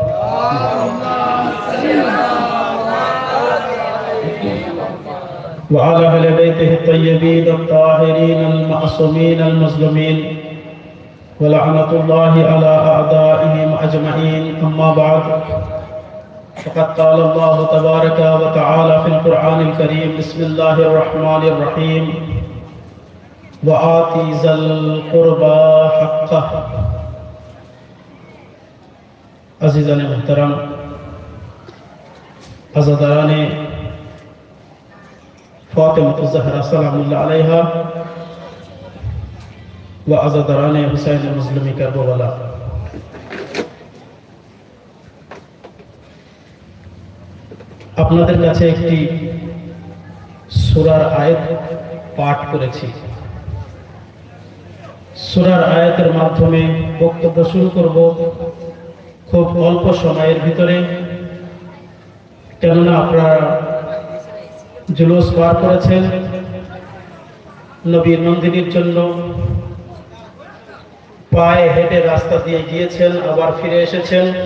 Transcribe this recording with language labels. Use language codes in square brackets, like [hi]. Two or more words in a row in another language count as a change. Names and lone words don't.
[ar] وعلى أهل بيته الطيبين الطاهرين المعصومين المظلومين ولعنة الله على أعدائهم أجمعين. أما بعد فقد قال الله تبارك وتعالى في القرآن الكريم. بسم الله الرحمن الرحيم. وآت ذا القربى حقه. [ur] عزیزان محترم، عزاداران فاطمہ زہرا [ar] سلام الله عليها [ur] و عزاداران حسین مظلومِ کربلا, [bn] আপনাদের কাছে একটি সূরার আয়াত পাঠ করেছি। সূরার আয়াতের মাধ্যমে বক্তব্য শুরু করব খুব অল্প সময়ের ভিতরে, কেননা আপনারা জুলুস পার করেছেন, নবীর নন্দিনীর জন্য পায়ে হেঁটে রাস্তা দিয়ে গিয়েছেন, আবার ফিরে এসেছেন।